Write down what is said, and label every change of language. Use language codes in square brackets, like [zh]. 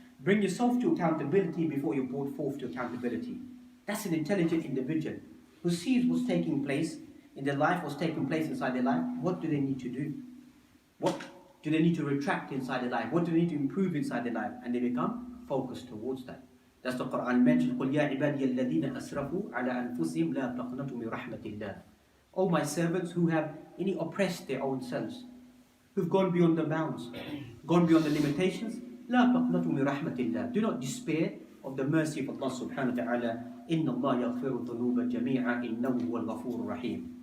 [en] Bring yourself to accountability before you're brought forth to accountability. That's an intelligent individual who sees what's taking place in their life, what's taking place inside their life. What do they need to do? What do they need to retract inside their life? What do they need to improve inside their life? And they become focused towards that. That's the Quran mentioned, [ar] قُلْ يَا عِبَادِيَ الَّذِينَ أَسْرَفُوا عَلَىٰ أَنفُسِهِمْ لَا تَقْنَطُوا مِنْ رَحْمَةِ اللَّهِ. [en] O my servants who have oppressed their own selves, who've gone beyond the bounds, gone beyond the limitations, [ar] لَا تَقْنَطُوا مِنْ رَحْمَةِ اللَّهِ. [en] Do not despair of the mercy of Allah subhanahu wa ta'ala. [ar] إِنَّ اللَّهَ يَغْفِرُ الذُّنُوبَ جَمِيعًا إِنَّهُ هُوَ الْغَفُورُ الرَّحِيمُ.